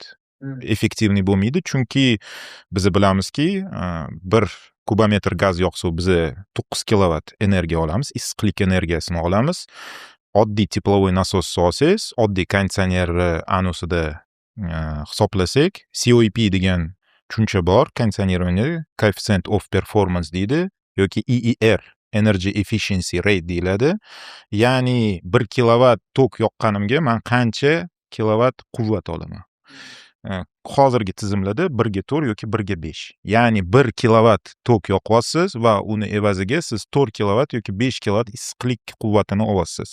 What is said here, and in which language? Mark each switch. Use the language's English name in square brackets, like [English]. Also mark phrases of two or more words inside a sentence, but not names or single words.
[Uzbek] Effektivniy bo'lmaydi, chunki biz bilamizki, bir kubometr gaz yoqsa biz 9 kilovat energiya olamiz, issiqlik energiyasini olamiz. Oddiy [Russian] тепловой насос [Uzbek] solsangiz, oddiy konditsioner anusida hisoblasak, COP degan tushuncha bor, konditsionerning [English] coefficient of performance [Uzbek] deydi yoki EER, [English] energy efficiency rate deyiladi. [Uzbek] Ya'ni 1 kilovat tok yoqqanimga men qancha kilovat quvvat olaman. Hozirgi tizimlarda 1 ga 4 yoki 1 ga 5. Ya'ni 1 kilovat tok yoqyapsiz va uni evaziga siz 4 kilovat yoki 5 kilovat issiqlik quvvatini olasiz.